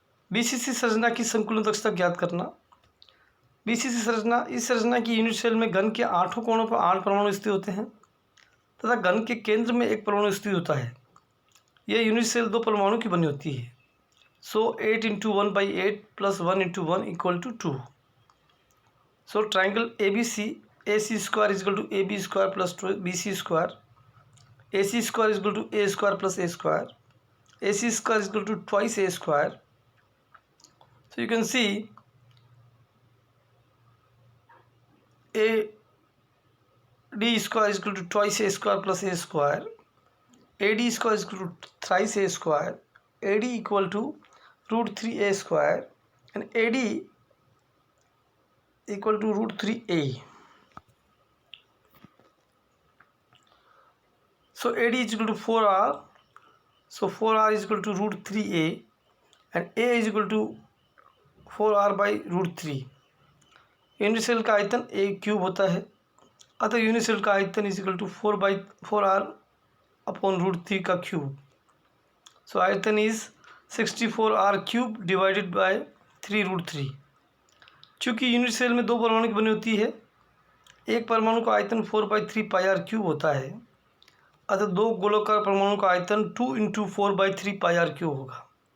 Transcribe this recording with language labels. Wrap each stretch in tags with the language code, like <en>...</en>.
<hi>BCC संरचना की संकुलन दक्षता ज्ञात करना। BCC संरचना, इस संरचना की यूनिट सेल में घन के 8 कोणों पर 8 परमाणु स्थित होते हैं तथा घन के केंद्र में एक परमाणु स्थित होता है। यह यूनिट सेल 2 परमाणु की बनी होती है।</hi> <en>So 8 into 1 by 8 plus 1 into 1 equal to 2. So triangle ABC, AC square is equal to AB square plus BC square. AC square is equal to A square plus A square. AC square is equal to twice A square. So you can see AD square is equal to twice A square plus A square. AD square is equal to thrice A square. AD equal to root 3A square, and AD equal to root 3A. So AD is equal to 4R. So 4R is equal to root 3A, and A is equal to 4R by root 3.</en> <hi>Unit cell का आयतन A cube होता है, अतः unit cell का आयतन</hi> <en>is equal to</en> <hi>4/4R upon root 3 का cube.</hi> <en>So आयतन is 64R cube divided by 3 root 3.</en> <hi>चूँकि यूनिट सेल में दो परमाणु की बनी होती है, एक परमाणु का आयतन 4/3 πr क्यूब होता है, अतः दो गोलाकार परमाणु का आयतन 2 इंटू 4/3 πr क्यूब होगा.</hi>